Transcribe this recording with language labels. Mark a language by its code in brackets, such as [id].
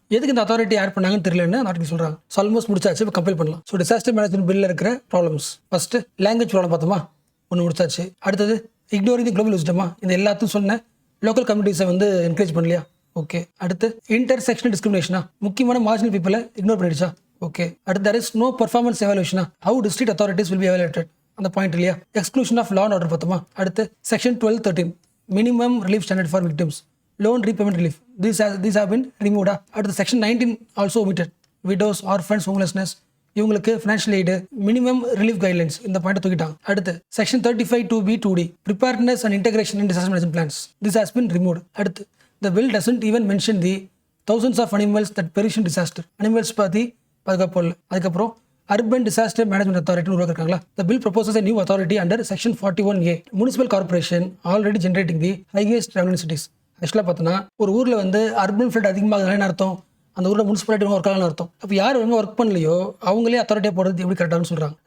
[ta] எதுக்கு இந்த authority add பண்ணாங்கன்னு தெரியலன்னு நாட்டுக்கு சொல்கிறாங்க. ஆல்மோஸ்ட் முடிச்சாச்சு, இப்போ கம்பேர் பண்ணலாம். ஸோ டிசாஸ்டர் மேனேஜ்மெண்ட் பில்லில் இருக்கிற ப்ராப்ளம்ஸ், ஃபர்ஸ்ட் லாங்குவேஜ் ப்ராப்ளம் பார்த்தோமா, ஒன்று முடிச்சாச்சு. அடுத்தது இக்னோரிங் தி குளோபல் விஸ்டமா, இந்த எல்லாத்தையும் சொன்ன லோக்கல் கம்யூனிட்டிஸை வந்து என்கரேஜ் பண்ணலையா, ஓகே. அடுத்து இன்டர்செக்ஷனல் டிஸ்கிரிமினேஷனா, முக்கியமான மார்ஜினல் பீப்புளை இக்னோர் பண்ணிடுச்சா, ஓகே. அடுத்து [en] there is no performance evaluation. How district authorities will be evaluated? [ta] அந்த பாயிண்ட் இல்லையா? Exclusion of law and order பார்த்தோமா? அடுத்து section 1213 minimum relief standard for victims, loan repayment relief, [en] these have been removed. [ta] அடுத்து section 19 also omitted. Widows, orphans, homelessness இவங்களுக்கு financial aid, minimum relief guidelines இந்த point தூக்கிட்டாங்க. அடுத்து [en] Section 35 2B 2D preparedness and integration in disaster management plans, this has been removed. [ta] அடுத்து [en] the bill doesn't even mention the thousands of animals that perish in disaster. [ta] Animals பற்றி பாதுகாப்பு இல்லை. அதுக்கப்புறம் urban disaster management authority உருவாக்குறாங்களா. [en] The bill proposes a new authority under section 41A. Municipal corporation already generating the highest revenue cities. [ta] ஆக்சுவலாக பார்த்தோன்னா ஒரு ஊரில் வந்து urban flood அதிகமாக அர்த்தம், அந்த ஊரில் முனிசிபாலிட்டி ஒர்க் ஆகலாம் அர்த்தம். அப்போ யார் வந்து ஒர்க் பண்ணலையோ அவங்களே அத்தாரிட்டியாக போடுறது எப்படி கரெக்டானு சொல்கிறாங்க.